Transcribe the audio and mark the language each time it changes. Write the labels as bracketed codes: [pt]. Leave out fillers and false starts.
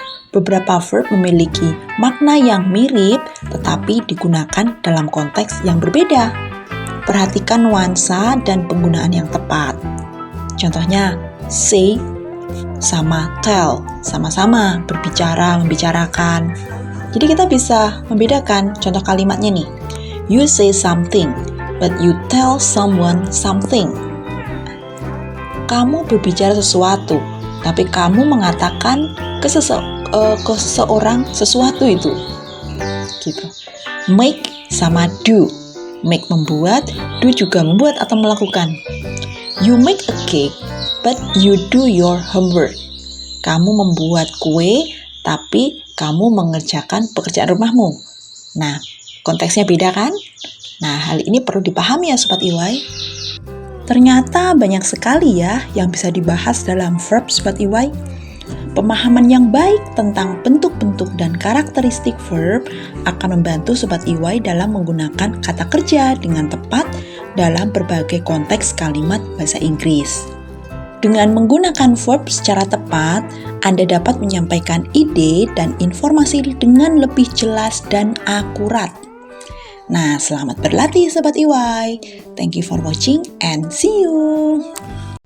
[id] Beberapa verb memiliki makna yang mirip tetapi digunakan dalam konteks yang berbeda. Perhatikan nuansa dan penggunaan yang tepat. Contohnya, say sama tell, sama-sama berbicara, membicarakan. Jadi kita bisa membedakan contoh kalimatnya nih. [en] You say something, but you tell someone something. [id] Kamu berbicara sesuatu, tapi kamu mengatakan ke seseorang sesuatu itu. Gitu. Make sama do. Make membuat, do juga membuat atau melakukan. [en] You make a cake, but you do your homework. [id] Kamu membuat kue, tapi kamu mengerjakan pekerjaan rumahmu. Nah, konteksnya beda kan? Nah, hal ini perlu dipahami ya Sobat EY. Ternyata banyak sekali ya yang bisa dibahas dalam verb Sobat EY. Pemahaman yang baik tentang bentuk-bentuk dan karakteristik verb akan membantu Sobat EY dalam menggunakan kata kerja dengan tepat dalam berbagai konteks kalimat bahasa Inggris. Dengan menggunakan verb secara tepat, Anda dapat menyampaikan ide dan informasi dengan lebih jelas dan akurat. Nah, selamat berlatih Sobat EY. [en] Thank you for watching and see you.